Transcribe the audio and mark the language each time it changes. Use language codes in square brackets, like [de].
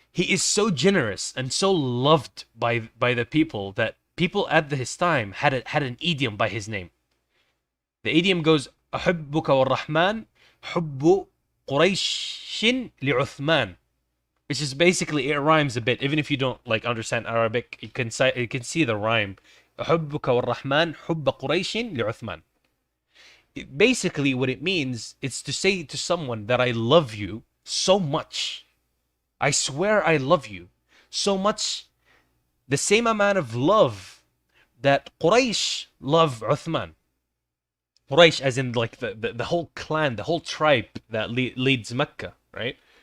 [en] He is so generous and so loved by the people that people at his time had an idiom by his name. The idiom goes, [ar] أحبك والرحمن حب قريش لعثمان, [en] which is basically, it rhymes a bit. Even if you don't like understand Arabic, you can see the rhyme. [ar] أحبك والرحمن حب قريش لعثمان. [en] Basically, what it means is to say to someone that I love you so much. I swear I love you so much. The same amount of love that Quraysh love Uthman. Quraysh as in like the whole clan, the whole tribe that leads Mecca, right?